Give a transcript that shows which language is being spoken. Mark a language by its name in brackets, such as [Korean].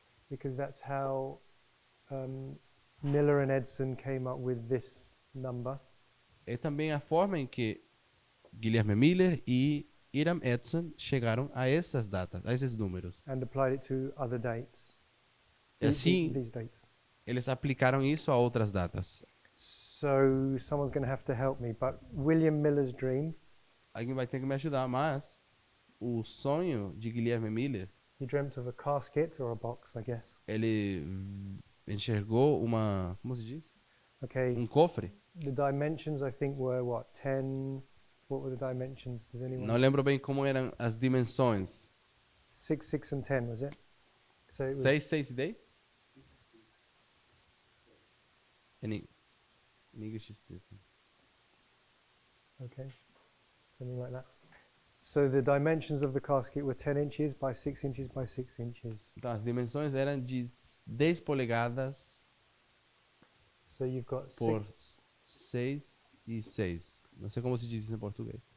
[English] because that's how Miller and Edson came up with this number. [Portuguese] é também a forma em que Guilherme Miller e Hiram Edson chegaram a essas datas, a esses números. [English] And applied it to other dates. [Portuguese] E assim, [English] These dates. [Portuguese] eles aplicaram isso a outras datas. [English] So someone's going to have to help me. But William Miller's dream, [Portuguese] Alguém vai ter que me ajudar, mas o sonho de Guilherme Miller, [English] he dreamt of a casket or a box, I guess. [Portuguese] ele enxergou como se diz? [English] Okay. [Portuguese] Cofre. [English] The dimensions, I think, were what? 10. What were the dimensions? Does anyone? [Portuguese] Não lembro bem como eram as dimensões. [English] 6, 6, and 10, was it? So it was [Portuguese] 6, 6 e 10? [English] In English is different. okay, something like that. So the dimensions of the casket were 10 inches by 6 inches by 6 inches. [Portuguese] Então, as dimensões eram de 10 polegadas [English] So you've got [Portuguese] por 6. 6 e 6. Não sei como se diz isso em português.